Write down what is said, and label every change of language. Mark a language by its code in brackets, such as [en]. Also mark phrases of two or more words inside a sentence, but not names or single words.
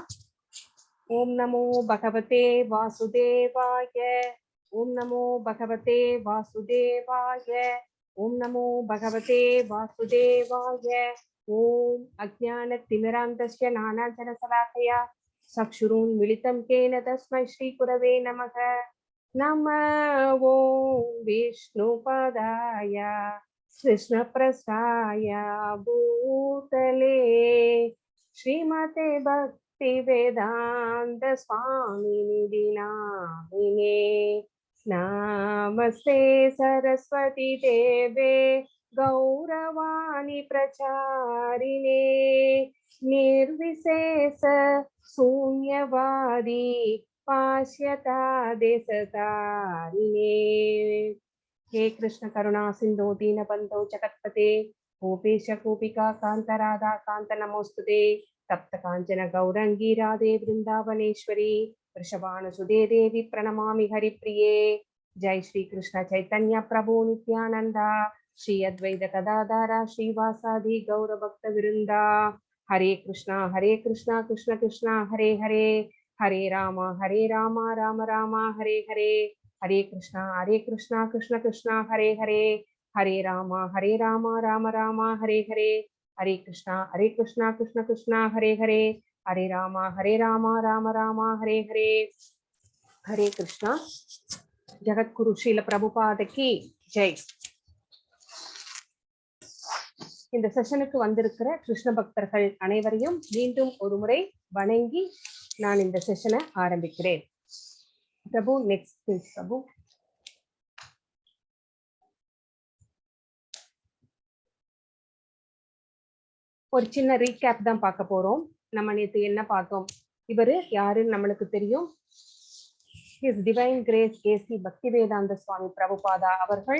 [sa] ॐ नमो भगवते वासुदेवाय, ॐ नमो भगवते वासुदेवाय, ॐ नमो भगवते वासुदेवाय. ॐ अज्ञान तिमिरान्धस्य नानाजन शलाकया चक्षुरुन् मीलितम् केन तस्मै श्री गुरवे नमः. नम ॐ विष्णुपादाय कृष्ण प्रसाय भूतले श्रीमते भक्ति वेदांत स्वामी नामिने नमस्ते सरस्वती देवे गौरवाणी प्रचारिणे निर्विशेष शून्यवादी पाश्यता देशतारिणे. हे कृष्ण करुणा सिंधु दीन बंधो जगत्पते गोपेश गोपिका कांत राधा कांत नमोस्तुते. तप्त कांचन गौरंगी राधे वृंदावनेश्वरी वृषभानुसुते देवी प्रणमामि हरिप्रिये. जय श्री कृष्ण चैतन्य प्रभु नित्यानंद श्री अद्वैत गदाधर श्रीवासादि गौर भक्त वृंदा. हरे कृष्णा कृष्ण कृष्ण हरे हरे, हरे राम राम राम हरे हरे, हरे कृष्णा कृष्ण कृष्ण हरे हरे, हरे राम राम राम हरे हरे, हरे कृष्णा कृष्ण कृष्ण हरे हरे, हरे राम राम राम हरे हरे. हरे कृष्णा. [hi] जगद्गुरु श्रील प्रभुपाद की जय. [ta] இந்த செஷனுக்கு வந்திருக்கிற கிருஷ்ண பக்தர்கள் அனைவரையும் மீண்டும் ஒரு முறை வணங்கி நான் இந்த செஷனை ஆரம்பிக்கிறேன். [hi] प्रभु [en] next please [hi] प्रभु. [ta] ஒரு சின்ன ரீகேப் தான் பார்க்க போறோம். நம்ம நேத்து என்ன பார்த்தோம், இவரு யாருன்னு நம்மளுக்கு தெரியும். [en] His Divine Grace [ta] ஏசி பக்திவேதாந்த சுவாமி பிரபுபாதா அவர்கள்.